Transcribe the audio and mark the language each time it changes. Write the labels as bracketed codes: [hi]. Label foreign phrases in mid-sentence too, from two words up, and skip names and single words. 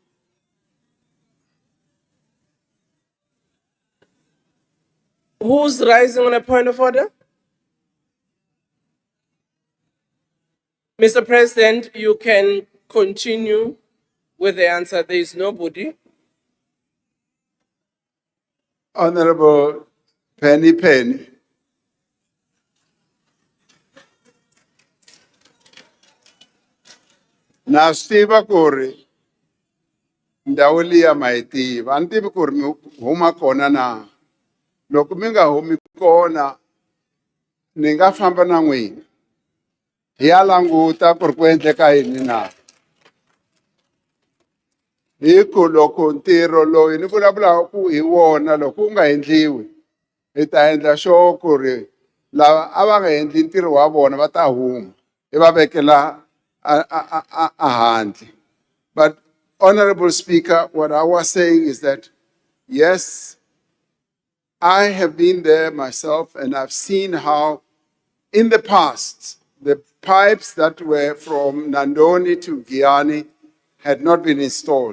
[en] Who's rising on a point of order? Mr. President, you can continue with the answer. There is nobody. Honorable Penny. [ts] Na swi tiva ku ri ndhawu liya ma yi tiva a ni tivi ku ri mi huma kona na loko mi nga humi kona ni nga famba na n'wina hi ya languta ku ri ku endleka yini na hi ku loko ntirho loyi ni vulavulaka ku hi wona loko wu nga endliwi hi ta endla sure ku ri lava a va nga endli ntirho wa vona va ta huma hi va vekela a handle. [en] But Honorable Speaker, what I was saying is that yes, I have been there myself and I've seen how in the past the pipes that were from Nandoni to Giani had not been installed.